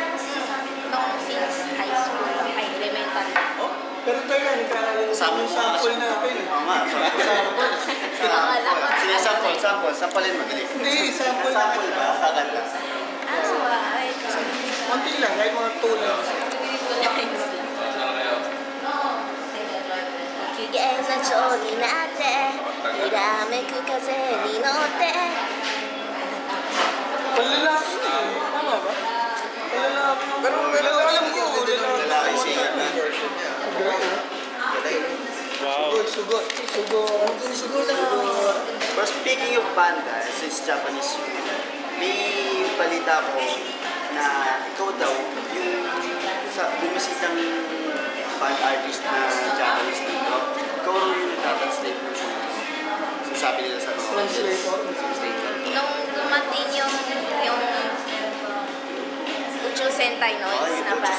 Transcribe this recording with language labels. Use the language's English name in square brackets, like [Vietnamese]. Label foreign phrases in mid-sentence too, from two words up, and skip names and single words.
[Filipino] Nung since high school, ay elementary. Oh, pero tayo nga, nagkakaroon Sample yung sample natin. Oo nga, sample. Sige, sample. Samplein mo. Hindi, sample Sample ba? Kakanta. Ay. Konti lang, kahit mga 2 lang. [Japanese] 機嫌な蝶になって揺らめく風に乗って [Filipino] Palalaki na eh. Tama ba? Palalaki na. Pero alam ko, Lalaki singer na. Sugod. [English] But speaking of [Filipino] banda, since Japanese yun, may balita ko na ikaw daw yung sa bumisitang [English] band artist [Filipino] na Japanese dito, ikaw rin yung nagtatranslate ng mga sabi nila sa mga translator. Nung dumating yung Uchu Sentai Noise na ba?